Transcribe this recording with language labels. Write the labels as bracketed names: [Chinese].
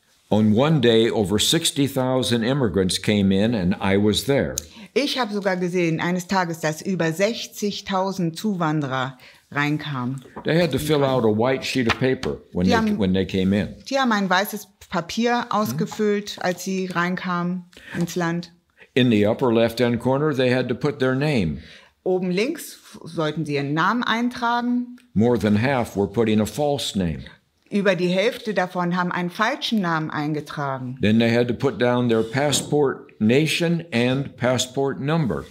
[English] On one day, over 60,000 immigrants came in and I was there. [German] Ich habe sogar gesehen, eines Tages, dass über 60.000 Zuwanderer reinkamen. [English] They had to fill out a white sheet of paper when they came in. [German] Die haben ein weißes Papier ausgefüllt, als sie reinkamen ins Land. [English] In the upper left-hand corner, they had to put their name. [German] Oben links sollten sie ihren Namen eintragen. [English] More than half were putting a false name. [German] Über die Hälfte davon haben einen falschen Namen eingetragen. [English] Then they had to put down their passport nation and passport number.